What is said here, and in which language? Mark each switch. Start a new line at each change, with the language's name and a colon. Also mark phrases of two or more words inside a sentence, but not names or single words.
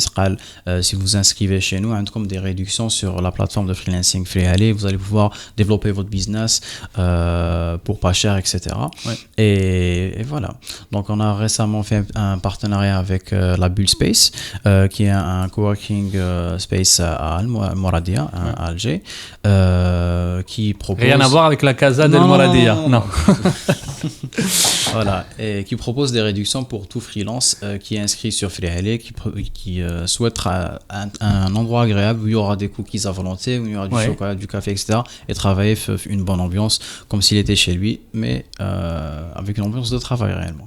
French: Si vous inscrivez chez nous, comme des réductions sur la plateforme de freelancing Freehali, vous allez pouvoir développer votre business pour pas cher, etc. Ouais. Et voilà. Donc on a récemment fait un partenariat avec la Bulle Space, qui est un
English: coworking space
French: à Moradia, à Alger, qui propose... Rien à voir avec la Casa del Moradia. Non. Voilà, et qui propose des réductions pour tout freelance qui est inscrit sur Freehali, qui souhaite un endroit agréable où il y aura des cookies à volonté, où il y aura du chocolat, du café, etc. Et travailler une bonne ambiance, comme s'il était chez lui, mais avec une ambiance de travail réellement.